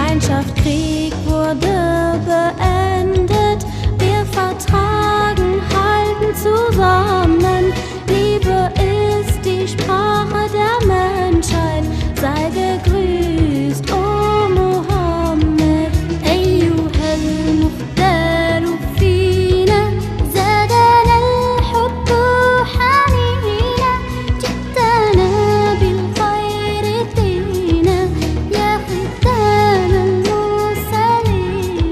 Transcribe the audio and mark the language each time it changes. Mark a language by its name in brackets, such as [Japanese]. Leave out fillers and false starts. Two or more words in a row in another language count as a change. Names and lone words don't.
[German] Feindschaft, Krieg wurde beendet. Wir vertragen, halten zusammen. Liebe ist die Sprache der Menschheit. Sei gegrüßt, oh Mohammed. [Arabic] أيها المختار فينا زادنا الحب حنينا. جئتنا بالخير دينا يا ختام المرسلين.